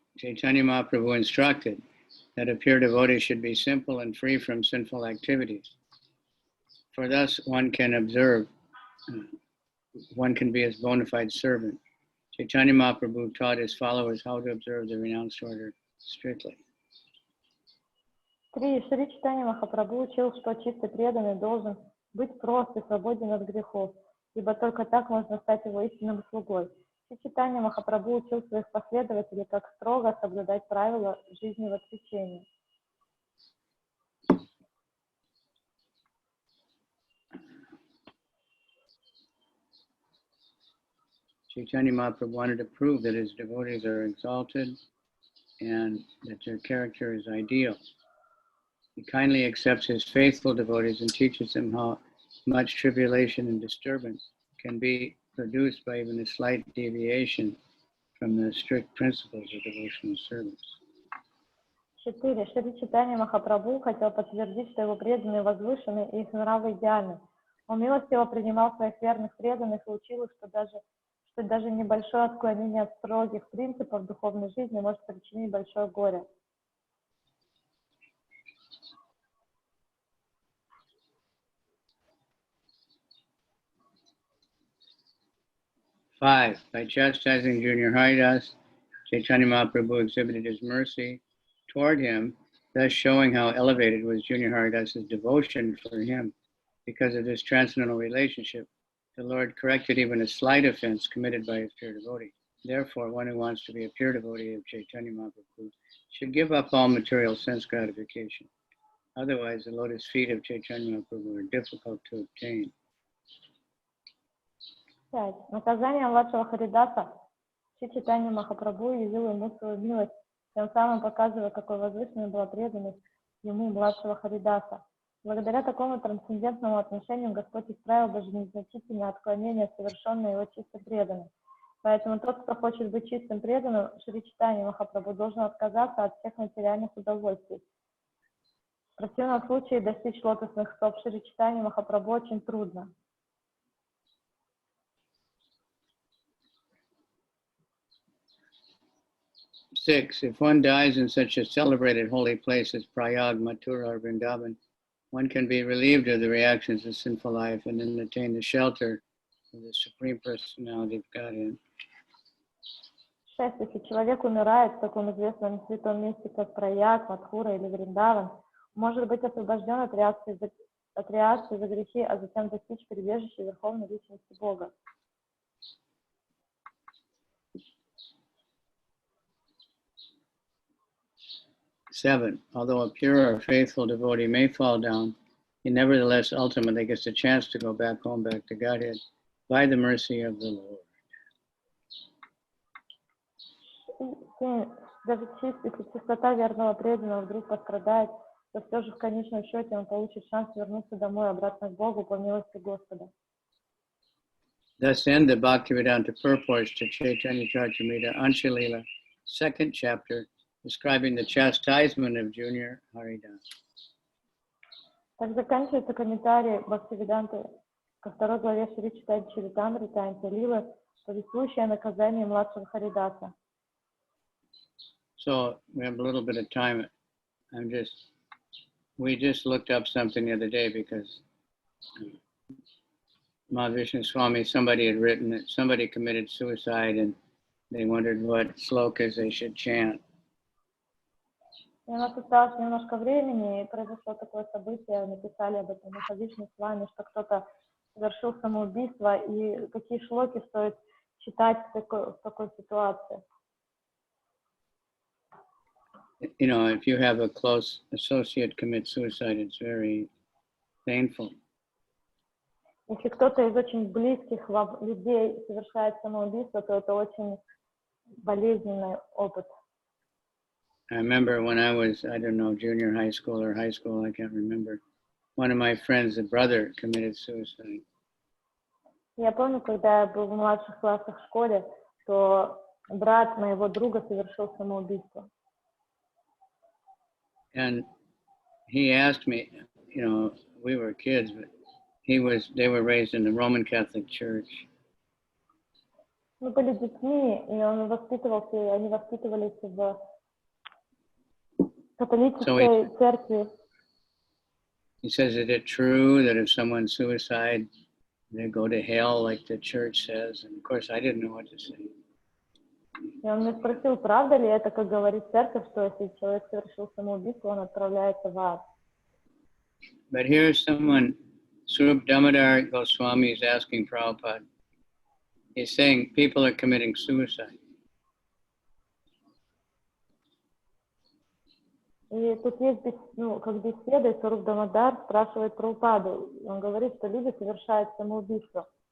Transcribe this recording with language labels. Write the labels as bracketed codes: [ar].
[en] Chaitanya Mahaprabhu instructed that a pure devotee should be simple and free from sinful activities. For thus one can be his bona fide servant. Chaitanya Mahaprabhu taught his followers how to observe the renounced order strictly. 3. [ru] Шри Чайтанья Махапрабху учил, что чистый преданный должен быть прост и свободен от грехов, ибо только так можно стать его истинным слугой. Шри Чайтанья Махапрабху учил своих последователей, как строго соблюдать правила жизни в отречении. [en] Chaitanya Mahaprabhu wanted to prove that his devotees are exalted and that their character is ideal. He kindly accepts his faithful devotees and teaches them how much tribulation and disturbance can be produced by even a slight deviation from the strict principles of devotional service. 4. [ru] Шри Чайтанья Махапрабху хотел подтвердить, что его преданные возвышены и их нравы идеальны. Он милостиво принимал своих верных преданных и учил их, что даже небольшое отклонение от строгих принципов духовной жизни может причинить большое горе. [en] Five, by chastising Junior Haridāsa, Chaitanya Mahaprabhu exhibited his mercy toward him, thus showing how elevated was Junior Haridasa's devotion for him. Because of this transcendental relationship, the Lord corrected even a slight offense committed by his pure devotee. Therefore, one who wants to be a pure devotee of Chaitanya Mahaprabhu should give up all material sense gratification. Otherwise, the lotus feet of Chaitanya Mahaprabhu are difficult to obtain. 5. [ru] Наказание Младшего Харидаса. Шри Чайтанья Махапрабху явил ему свою милость, тем самым показывая, какой возвышенной была преданность ему Младшего Харидаса. Благодаря такому трансцендентному отношению Господь исправил даже незначительное отклонение, совершенное его чистым преданным. Поэтому тот, кто хочет быть чистым преданным, Шри Чайтанья Махапрабху должен отказаться от всех материальных удовольствий. В противном случае достичь лотосных стоп Шри Чайтаньи Махапрабху очень трудно. 6. [en] If one dies in such a celebrated holy place as Prayag, Mathura, or Vrindavan, one can be relieved of the reactions of sinful life and then attain the shelter of the Supreme Personality of Godhead. 6. [ru] Если человек умирает в таком известном святом месте, как Праяг, Мадхура или Вриндаван, может быть освобожден от реакции за грехи, а затем достичь прибежища Верховной Личности Бога. 7. [en] Although a pure or faithful devotee may fall down, he nevertheless ultimately gets a chance to go back home, back to Godhead, by the mercy of the Lord. 7. [ru] Даже если чистота верного преданного вдруг пострадает, то все же в конечном счете он получит шанс вернуться домой, обратно к Богу по милости Господа. [en] Thus end the Bhaktivedanta purports to Chaitanya-charitamriта, Антья-лила, 2nd chapter, describing the chastisement of Junior Haridāsa. [ru] Так заканчивается комментарий Бхактивиданты ко второй главе Шри Чайтанья-чаритамрита Антья-лилы, повествующая о наказании Младшего Харидаса. [en] So we have a little bit of time. We just looked up something the other day because Mahavishnu Swami, somebody had written that somebody committed suicide and they wondered what slokas they should chant. [ru] И у нас осталось немножко времени, и произошло такое событие, написали об этом Махавишну Свами, что кто-то совершил самоубийство, и какие шлоки стоит читать в такой ситуации. [en] You know, if you have a close associate commit suicide, it's very painful. [ru] Если кто-то из очень близких вам людей совершает самоубийство, то это очень болезненный опыт. [en] I remember when I was, I don't know, junior high school or high school, I can't remember. One of my friends, a brother, committed suicide. [ru] Я помню, когда я был в младших классах в школе, то брат моего друга совершил самоубийство. [en] And he asked me, you know, we were kids, but they were raised in the Roman Catholic Church. [ru] Мы были детьми, и они воспитывались в католической церкви. [en] He says, is it true that if someone's suicide, they go to hell like the church says? And of course, I didn't know what to say. [ru] И он меня спросил, правда ли это, как говорит церковь, что если человек совершил самоубийство, он отправляется в ад. [en] But here's someone, Swarup Damodar Goswami is asking Prabhupada. He's saying people are committing suicide. [ru] И тут есть, как беседа, и Сwarup Damodar спрашивает Прабхупаду. Он говорит, что люди совершают самоубийство.